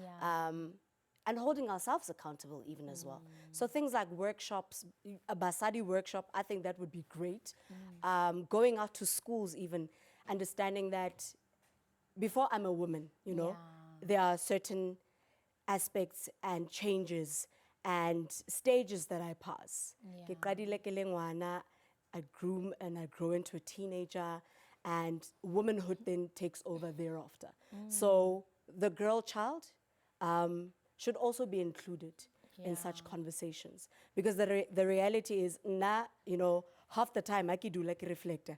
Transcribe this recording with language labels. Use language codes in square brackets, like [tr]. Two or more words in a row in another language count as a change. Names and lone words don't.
[en] And holding ourselves accountable even as well. So things like workshops, a Basadi workshop, I think that would be great. Going out to schools even, understanding that before I'm a woman, you know, there are certain aspects and changes and stages that I pass. [st] Ke qadile ke le ngwana, [en] I groom and I grow into a teenager, and womanhood then takes over thereafter. So the girl child should also be included in such conversations, because the reality is, you know, half the time I do like a reflector.